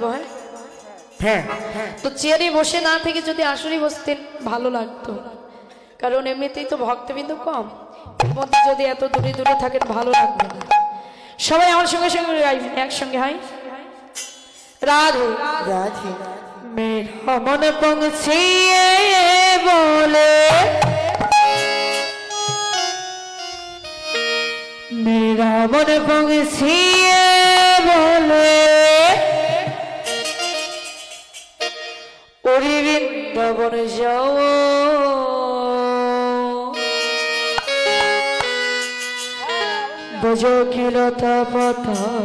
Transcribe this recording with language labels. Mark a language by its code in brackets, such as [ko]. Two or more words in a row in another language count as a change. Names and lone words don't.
[bn] হ্যাঁ, তো চেয়ারে বসে না থেকে যদি আসলে বসতেন ভালো লাগতো, কারণ এমনিতেই তো ভক্তবিন্দু কম, এর মধ্যে যদি এত দূরে দূরে থাকেন ভালো লাগবে না। সবাই আমার সঙ্গে সঙ্গে গাইবেন একসঙ্গে। হাই রাধে রাধে [hi] मेरा मन पंछी बोले, मेरा मन पंछी बोले, उड़ी वृंदावन जाओ, बजो की लता पता